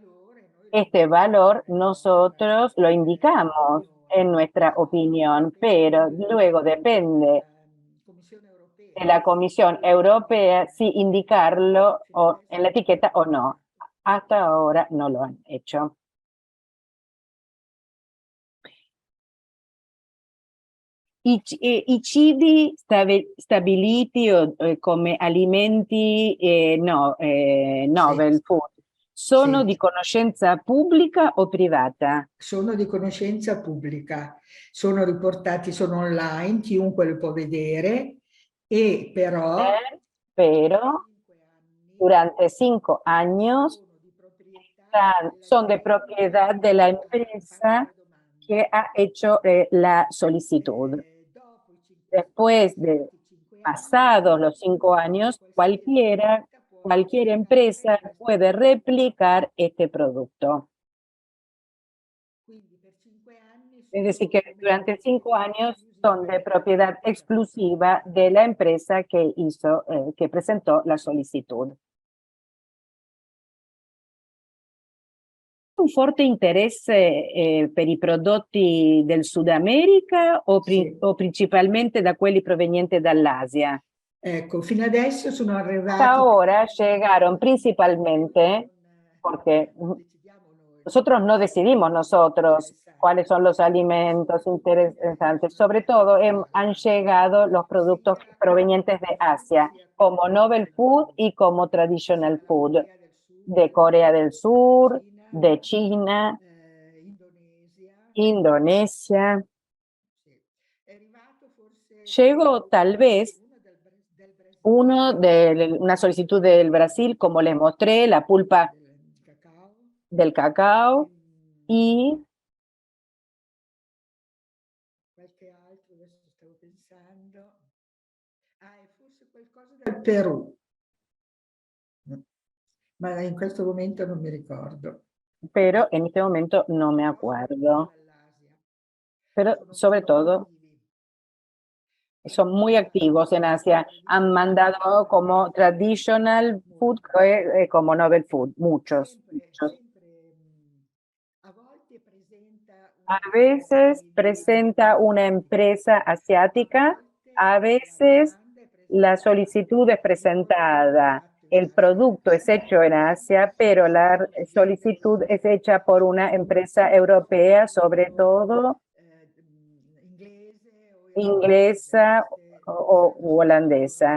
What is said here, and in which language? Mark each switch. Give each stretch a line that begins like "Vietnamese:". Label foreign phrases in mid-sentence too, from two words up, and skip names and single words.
Spanish: Entonces, Este valor nosotros lo indicamos en nuestra opinión, pero luego depende de la Comisión Europea si indicarlo en la etiqueta o no. Hasta ahora no lo han hecho.
Italian: I cibi stabiliti come alimenti
English: novel food
Italian: sono Sì. di conoscenza pubblica o privata? Sono di conoscenza pubblica, sono riportati, sono online, chiunque lo può vedere, e però
Spanish: Pero durante 5 años son de propiedad de la empresa que ha hecho la solicitud. Después de pasados los 5 años, cualquier empresa puede replicar este producto. Es decir, que durante 5 años son de propiedad exclusiva de la empresa que que presentó la solicitud.
Italian: Un forte interesse per i prodotti del Sud America Sì. o principalmente da quelli provenienti dall'Asia? Ecco, fino adesso sono arrivati...
Spanish: Hasta ahora llegaron principalmente porque nosotros no decidimos cuáles son los alimentos interesantes. Sobre todo han llegado los productos provenientes de Asia, como
English: Novel Food
Spanish: y como
English: Traditional Food,
Spanish: de Corea del Sur, de China, Indonesia. Llegó tal vez una solicitud del Brasil, como les mostré, la pulpa del cacao y
Italian: Qualche altro, adesso stavo pensando. E forse qualcosa dal Perù. Ma in questo momento non mi ricordo.
Spanish: pero en este momento no me acuerdo. Pero sobre todo son muy activos en Asia. Han mandado como
English: traditional food,
Spanish: como
English: novel food,
Spanish: muchos. A veces presenta una empresa asiática, a veces la solicitud es presentada, el producto es hecho en Asia, pero la solicitud es hecha por una empresa europea, sobre todo inglesa o holandesa.